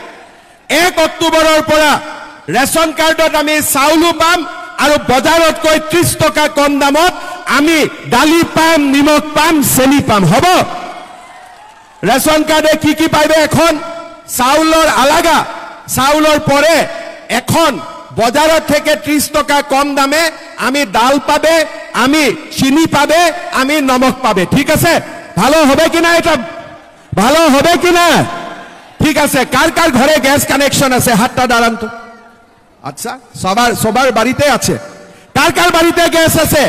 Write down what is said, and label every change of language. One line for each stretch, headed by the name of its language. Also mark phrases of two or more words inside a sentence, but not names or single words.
Assamese: 1 অক্টোবৰৰ পৰা ৰেচন কাৰ্ডত আমি চাউলো পাম আৰু বজাৰতকৈ 30 টকা কম দামত আমি দালি পাম, নিমখ পাম, চেনি পাম।
Bangla: হ'ব? ৰেচন কাৰ্ডে কি পাইবে? এখন চাউলৰ আলাগা, চাউলৰ পৰে এখন বজাৰত থেকে 30 টকা কম দামে আমি ডাল পাবে, আমি চিনি পাবে, আমি নমক পাবে। ঠিক আছে? ভালো হবে কিনা? এটা ভালো হবে কিনা? ঠিক আছে। কার কার ঘরে
English: gas connection
Bangla: আছে? হাতটা দাঁড়ান তো। আচ্ছা, সবার বাড়িতে আছে। কার কার বাড়িতে গ্যাস আছে?